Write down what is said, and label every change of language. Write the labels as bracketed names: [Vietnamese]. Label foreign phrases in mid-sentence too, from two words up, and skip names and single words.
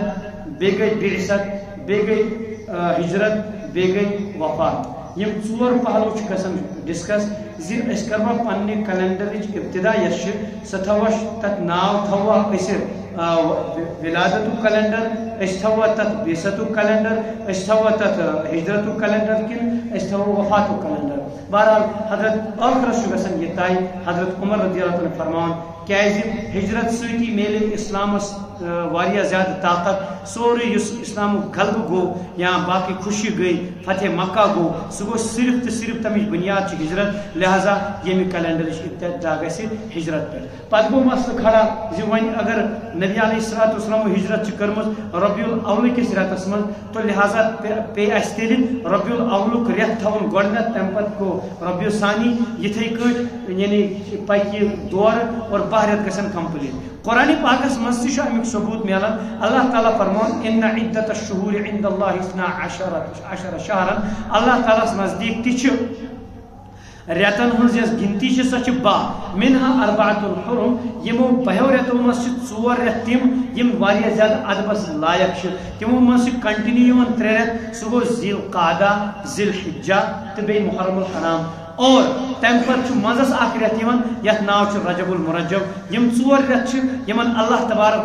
[Kashmiri] بیٚیہِ گٔے بعثت بیٚیہِ گٔے ہجرت بیٚیہِ گٔے وفات یِم 4 پہلو چھِ گژھان ڈسکس زِ أسۍ کروا پننہِ کیلنڈرٕچ ابتدا یۄس چھِ سۄ تھاوو تتھ ناو تھاوو أسۍ ولادتُک کیلنڈر أسۍ تھاوو تتھ بعثتُک کیلنڈر أسۍ تھاوو تتھ ہجرتُک کیلنڈر کِنہٕ أسۍ تھاوو وفاتُک کیلنڈر بہرحال حضرت ٲخرس چھُ گژھان یہِ طے حضرت عمر [Arabic] رضی اللہ عنہ [Kashmiri] فرماوان کیٛازِ ہجرت سۭتی میلے اسلامس واریاہ زیادہ طاقت سوری یس اسلام غلبہ گو یا باقی خوشی گئی فتح مکہ گو سہ گو صرف تو صرف تمچ بنیاد ہجرت لہذا یمہ کیلنڈرچ ابتدا گژھِ ہجرت پہ پتہ گو مسئلہ کھڑا زِ وۄنۍ اگر نبی [Arabic] علیہ الصلوۃ والسلام [Kashmiri] ہجرت کٔرمٕژ ربیع الاول کس رٮ۪تس منٛز تو لہذا پے اسہِ تیٚلہِ ربیع الاولُک رٮ۪تھ تھاوُن گۄڈنٮ۪تھ تمہِ پتہٕ گوٚو ربیع ثانی یِتھے کٲٹھۍ یعنی پکہِ دورٕ اور 12 رٮ۪تھ گژھن کمپلیٹ قرآن پاکس مز تہ امیک ثبوت ملان اللہ تعالیٰ فرمان [Arabic] ان عدت الشہور عند اللہ 12 شہرا [Kashmiri] اللہ تعالیٰ نزدیک تہ رٮ۪تن ہٕنٛز یۄس گنتی چھِ سۄ چھِ 12 [Arabic] منها 4 حرم [Kashmiri] یمو 12 رٮ۪تو منٛز چھِ 4 رٮ۪تھ تِم یِم واریاہ زیادٕ ادبس لایق چھِ تِمو منٛز چھِ کنٹِنیو یِوان 3 رٮ۪تھ سُہ گوٚو ذی القعدہ ذی الحجہ تہٕ بیٚیہِ محرم الحرام اور تمہ پتہ مزس اخ رٮ۪تھ یِوان یتھ ناو چھُ رجب المرجب یم 4 رٮ۪تھ چھِ یمن [Arabic] اللہ تبارک و